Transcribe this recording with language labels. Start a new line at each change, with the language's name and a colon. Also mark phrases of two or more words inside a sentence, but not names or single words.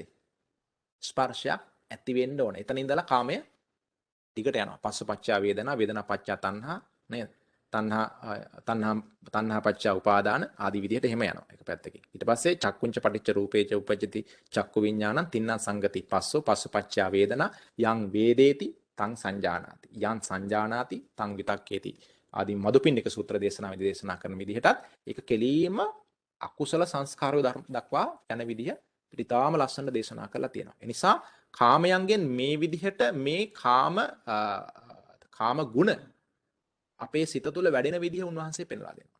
Sinhala: ස්පර්ශයක් ඇති වෙන්න ඕන. එතන ඉඳලා කාමය දිගට යනවා.
Pali: පස්සපච්චා වේදනා, වේදනා පච්චා තණ්හා, නේද? තණ්හා පච්චා උපාදාන
Sinhala: ආදී විදිහට එහෙම යනවා. එක පැත්තකින්. ඊට පස්සේ
Pali: චක්කුංච පටිච්ච රූපේච උපජ්ජති චක්කු විඥානං තින්නා සංගති පස්සෝ පස්සපච්චා වේදනා යං වේදේති තං සංජානාති යං සංජානාති තං විතක්කේති
Sinhala: ආදී මදුපිණ්ඩික සූත්‍ර දේශනාවේදී දේශනා කරන විදිහටත් ඒක කෙලීම අකුසල සංස්කාරය දක්වා යන විදිහ පිටාම ලස්සන දේශනා කරලා තියෙනවා. ඒ නිසා කාමයන්ගෙන් මේ විදිහට මේ කාම ගුණ අපේ සිත තුළ වැඩෙන විදිහ උන්වහන්සේ පෙන්වා දෙනවා.